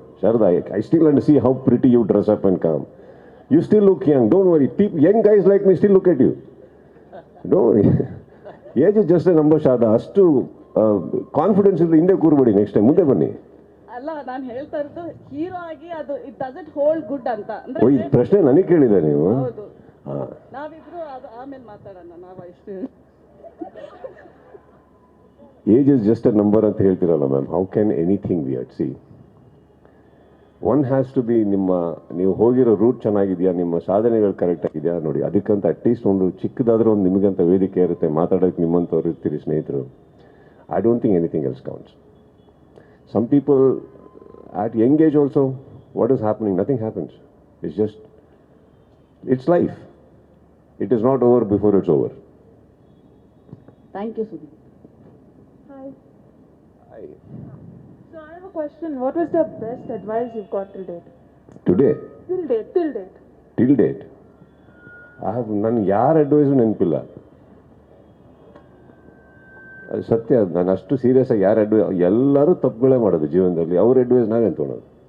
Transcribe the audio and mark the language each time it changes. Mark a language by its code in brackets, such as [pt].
[en] Sharda, I still want to see how pretty you dress up and come. You still look young. Don't worry. People, young guys like me still look at you. Don't worry. Age is just a number, Sharda. [kn] ಅಷ್ಟು confidence ಇಲ್ಲ, ಹಿಂದೆ ಕೂರ್ಬೇಡಿ. Next time ಮುಂದೆ ಬನ್ನಿ. ಅಲ್ಲ, ನಾನು ಹೇಳ್ತಾ ಇರೋದು hero ಆಗಿ ಅದು [en] it does it hold good [kn] ಅಂತ. ಓ, ಈ ಪ್ರಶ್ನೆ ನನಗೆ ಕೇಳಿದೆ ನೀವು? ಹೌದು, ಹಾಂ. ನಾವಿಬ್ರು ಅದು ಆಮೇಲೆ ಮಾತಾಡೋಣ. ನಾವು ಇಷ್ಟು [en] age is just a number [kn] ಅಂತ ಹೇಳ್ತಿರಲ್ಲ ma'am. [en] How can anything be at sea? One has to be, [kn] ನೀವು ಹೋಗಿರೋ ರೂಟ್ ಚೆನ್ನಾಗಿದೆಯಾ, ನಿಮ್ಮ ಸಾಧನೆಗಳು ಕರೆಕ್ಟ್ ಆಗಿದೆಯಾ ನೋಡಿ. ಅದಕ್ಕಂತ ಅಟ್ಲೀಸ್ಟ್ ಒಂದು ಚಿಕ್ಕದಾದ್ರೂ ಒಂದು ನಿಮಗಂತ ವೇದಿಕೆ ಇರುತ್ತೆ, ಮಾತಾಡೋಕ್ಕೆ ನಿಮ್ಮಂಥವ್ರು ಇರ್ತೀರಿ ಸ್ನೇಹಿತರು. [en] I don't think anything else counts. Some people at young age also, what is happening? Nothing happens. It's just, it's life. It is not over before it's over. Thank you Sudeep. Hi. So I have a question. What was the best advice you've got till date? Today, Till date. till date, [kn] ನನಗೆ ಯಾರ advice ನೆನಪಿಲ್ಲ. ಅದು ಸತ್ಯ. ನಾನು ಅಷ್ಟು serious ಆಗಿ ಯಾರ advice, ಎಲ್ಲರೂ ತಪ್ಪುಗಳೇ ಮಾಡೋದು ಜೀವನದಲ್ಲಿ. ಅವ್ರ ಅಡ್ವೈಸ್ ನಾವೇನು ತೊಗೊಳೋದು?